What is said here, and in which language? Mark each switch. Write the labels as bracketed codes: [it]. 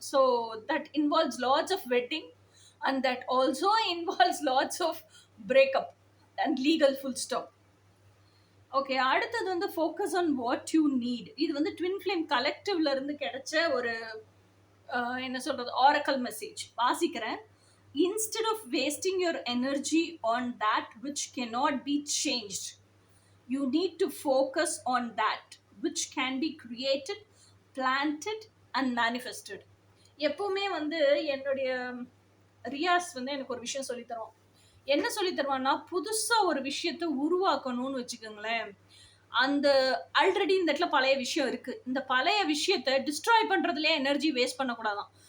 [en] So that involves lots of wedding and that also involves lots of breakup and legal full stop. [ta] Okay, அடுத்தது வந்து [en] Focus on what you need. [ta] இது வந்து twin flame கலெக்டிவ்ல இருந்து கிடைச்ச ஒரு என்ன சொல்றது ஆரக்கல் மெசேஜ் வாசிக்கிறேன். [en] Instead of wasting your energy on that which cannot be changed, you need to focus on that which can be created, planted and manifested. [ta] எப்பவுமே வந்து என்னுடைய ரியாஸ் வந்து எனக்கு ஒரு விஷயம் சொல்லி தருவான். என்ன சொல்லி தருவான்னா, புதுசா ஒரு விஷயத்தை உருவாக்கணும்னு வச்சுக்கோங்களேன், அந்த ஆல்ரெடி இந்த இடத்துல பழைய விஷயம் இருக்கு, இந்த பழைய விஷயத்தை டிஸ்ட்ராய் பண்றதுலேயே எனர்ஜி வேஸ்ட் பண்ணக்கூடாதான்.